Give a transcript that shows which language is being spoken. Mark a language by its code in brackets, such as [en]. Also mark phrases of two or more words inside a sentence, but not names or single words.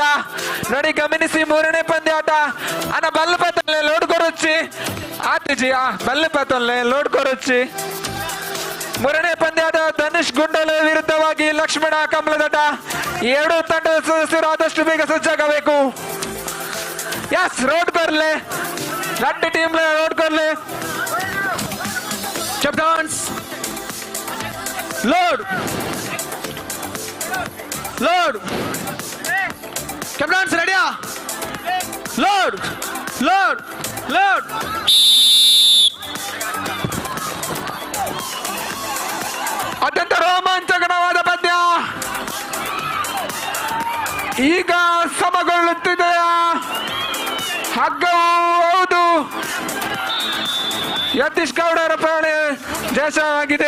[kn] ನೋಡಿ ಗಮನಿಸಿ ಮೂರನೇ ಪಂದ್ಯಾಟ [tcy] ಅನ್ನ ಬಲ್ಲು ಪತ್ತಲ್ಲೆ ಲೋಡ್ ಕೊರೊಚ್ಚಿ ಆತಿಜಿ ಬಲ್ಲು ಪತ್ತಲ್ಲೆ ಲೋಡ್ ಕೊರೊಚ್ಚಿ. [kn] ಮೂರನೇ ಪಂದ್ಯಾಟ ಧನುಷ್ ಗುಂಡಲ ವಿರುದ್ಧವಾಗಿ ಲಕ್ಷ್ಮಣ ಕಮಲದಡ್ಡ. ಎರಡು ತಂಡದ ಸದಸ್ಯರು ಆದಷ್ಟು ಬೇಗ ಸಜ್ಜಾಗಬೇಕು. [tcy] ಎಸ್ ರೋಡ್ ಕೊರ್ಲೆ ಎರಡು ಟೀಮ್ ರೋಡ್ ಕೊರ್ಲೆ. [en] Captains, load, load. Captains, ready? Load, load, load. [kn] ಅತ್ಯಂತ ರೋಮಾಂಚಕರವಾದ ಪದ್ಯ ಈಗ ಸಮಗೊಳ್ಳುತ್ತಿದೆಯಾ? ಹಗ್ಗವು ಹೌದು ಯತೀಶ್ ಗೌಡರ ಪ್ರಾಣಿ ಜಯಶಾಲಿಯಾಗಿದೆ.